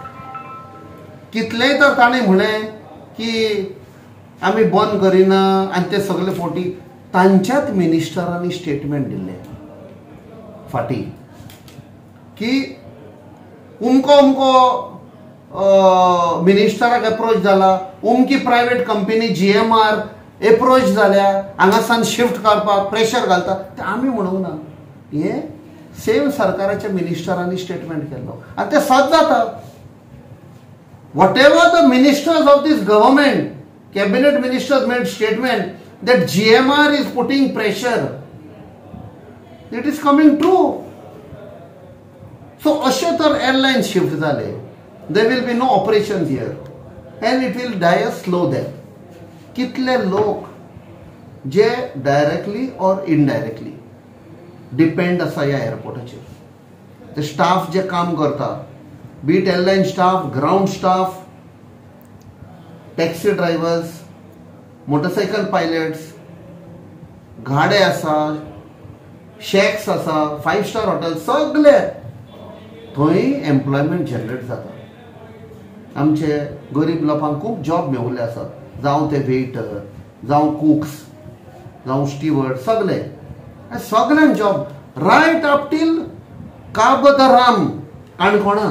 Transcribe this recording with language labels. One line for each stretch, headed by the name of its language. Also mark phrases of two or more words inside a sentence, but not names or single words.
Konkani: कितलेय तर ताणें म्हळें की आमी बंद करिना आनी ते सगळे फावटी तांच्याच मिनिस्टरांनी स्टेटमेंट दिल्ले फाटीं की उमको मिनिस्टराक अप्रोच जाला, उमकी
English: private company
Konkani: GMR अप्रोच जाल्या हांगासान शिफ्ट करपाक प्रेशर घालता ते आमी म्हणूंक ना. हे सेम सरकाराच्या मिनिस्टरांनी स्टेटमेंट केल्लो आनी ते सद जाता.
English: Whatever the ministers of this government, cabinet ministers made statement that GMR is putting pressure. It is coming true. So
Konkani: अशे तर
English: airlines shift जाले. There will be no operations here and it will die a slow death.
Konkani: कितले लोक जे
English: directly or indirectly depend
Konkani: आसा ह्या एअरपोर्टाचेर. ते स्टाफ जे काम करता,
English: be it airline staff, ground staff, taxi drivers, motorcycle pilots,
Konkani: गाडे आसा, शेक्स आसा, 5-star हॉटेल सगळे थंय
English: employment generate
Konkani: जाता. आमचे गरीब लोकांक खूब जॉब मेवले आसात, जावं ते वेटर, जावं कुक्स, जावं स्टीवर्ड, सगळ्यांक
English: job right up till
Konkani: काबदराम काणकोणा.